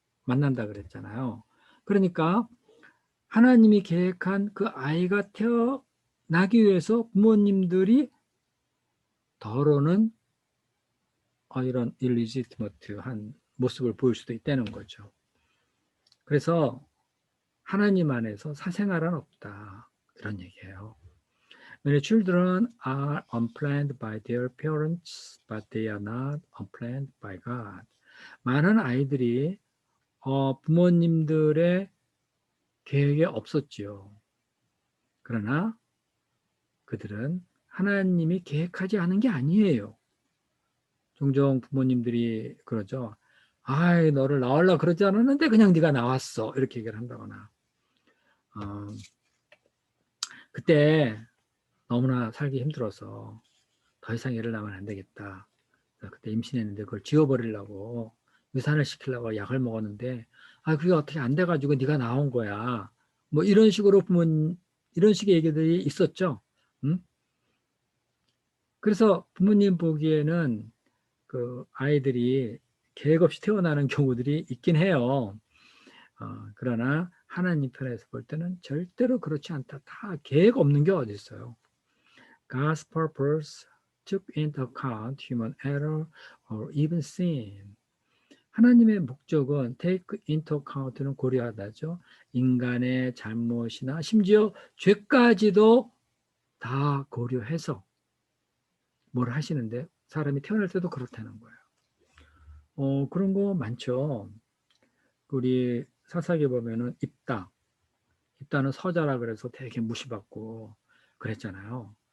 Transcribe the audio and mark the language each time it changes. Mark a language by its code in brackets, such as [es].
[ko] 만난다 그랬잖아요. 그러니까 하나님이 계획한 그 아이가 태어나기 위해서 부모님들이 더러는 이런 일리지티머트한 모습을 보일 수도 있다는 거죠. 그래서 하나님 안에서 사생활은 없다. 그런 얘기예요. [en] Many children are unplanned by their parents, but they are not unplanned by God. [ko] 많은 아이들이 부모님들의 계획에 없었지요. 그러나 그들은 하나님이 계획하지 않은 게 아니에요. 종종 부모님들이 그러죠. 아이, 너를 낳으려고 그러지 않았는데 그냥 네가 나왔어. 이렇게 얘기를 한다거나. 어, 그때 너무나 살기 힘들어서 더 이상 얘를 낳으면 안 되겠다. 그때 임신했는데 그걸 지워버리려고 유산을 시키려고 약을 먹었는데 아, 그게 어떻게 안 돼가지고 네가 나온 거야. 뭐 이런 식으로 이런 식의 얘기들이 있었죠. 음? 그래서 부모님 보기에는 그 아이들이 계획 없이 태어나는 경우들이 있긴 해요. 그러나 하나님 편에서 볼 때는 절대로 그렇지 않다. 다 계획 없는 게 어디 있어요. [en] God's purpose took into account human error or even sin. [ko] 하나님의 목적은 [en] take into account [ko] 는 고려하다죠. 인간의 잘못이나 심지어 죄까지도 다 고려해서 뭘 하시는데 사람이 태어날 때도 그렇다는 거예요. 그런 거 많죠. 우리 사사기 보면은 입다는 서자라 그래서 되게 무시받고 그랬잖아요.